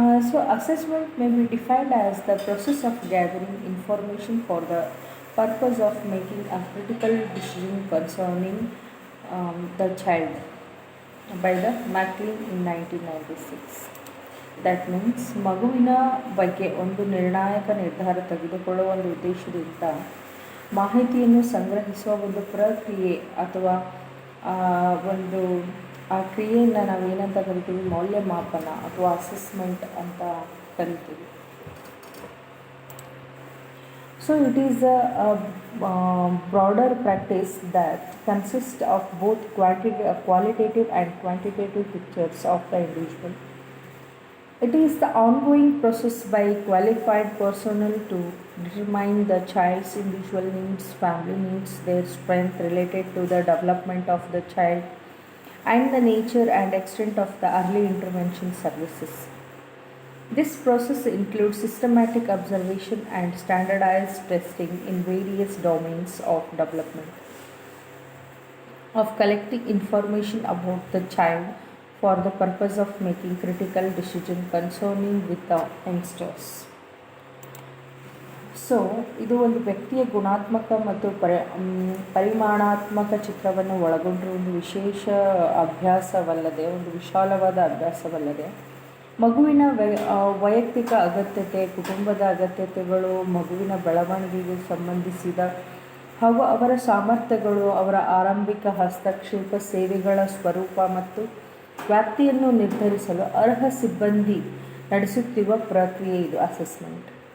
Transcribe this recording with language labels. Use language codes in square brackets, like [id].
[en] So assessment may be defined as the process of gathering information for the purpose of making a critical decision concerning the child by the Maclean in 1996. That means [kn] ಮಗುವಿನ ಬಗ್ಗೆ ಒಂದು ನಿರ್ಣಾಯಕ ನಿರ್ಧಾರ ತೆಗೆದುಕೊಳ್ಳುವ ಒಂದು ಉದ್ದೇಶದಿಂದ ಮಾಹಿತಿಯನ್ನು ಸಂಗ್ರಹಿಸುವ ಒಂದು ಪ್ರಕ್ರಿಯೆ ಅಥವಾ ಒಂದು ಆ ಕ್ರಿಯೆಯನ್ನು ನಾವೇನಂತ ಕರಿತೀವಿ, ಮೌಲ್ಯಮಾಪನ ಅಥವಾ ಅಸೆಸ್ಮೆಂಟ್ ಅಂತ ಕರಿತೀವಿ. [en] So it is a broader practice that consist of both qualitative and quantitative pictures of the individual. It is the ongoing process by qualified personnel to determine the child's individual needs, family needs, their strength related to the development of the child, and the nature and extent of the early intervention services. This process includes systematic observation and standardized testing in various domains of development, of collecting information about the child for the purpose of making critical decision concerning with the youngsters. [kn] So ಇದು ಒಂದು ವ್ಯಕ್ತಿಯ ಗುಣಾತ್ಮಕ ಮತ್ತು ಪರಿಮಾಣಾತ್ಮಕ ಚಿತ್ರವನ್ನು ಒಳಗೊಂಡಿರುವ ಒಂದು ವಿಶೇಷ ಅಭ್ಯಾಸವಲ್ಲದೆ, ಒಂದು ವಿಶಾಲವಾದ ಅಭ್ಯಾಸವಲ್ಲದೆ, ಮಗುವಿನ ವೈಯಕ್ತಿಕ ಅಗತ್ಯತೆ, ಕುಟುಂಬದ ಅಗತ್ಯತೆಗಳು, ಮಗುವಿನ ಬೆಳವಣಿಗೆಗೆ ಸಂಬಂಧಿಸಿದ ಹಾಗೂ ಅವರ ಸಾಮರ್ಥ್ಯಗಳು, ಅವರ ಆರಂಭಿಕ ಹಸ್ತಕ್ಷೇಪ, ಸೇವೆಗಳ ಸ್ವರೂಪ ಮತ್ತು ವ್ಯಾಪ್ತಿಯನ್ನು ನಿರ್ಧರಿಸಲು ಅರ್ಹ ಸಿಬ್ಬಂದಿ ನಡೆಸುತ್ತಿರುವ ಪ್ರಕ್ರಿಯೆ ಇದು ಅಸೆಸ್ಮೆಂಟ್.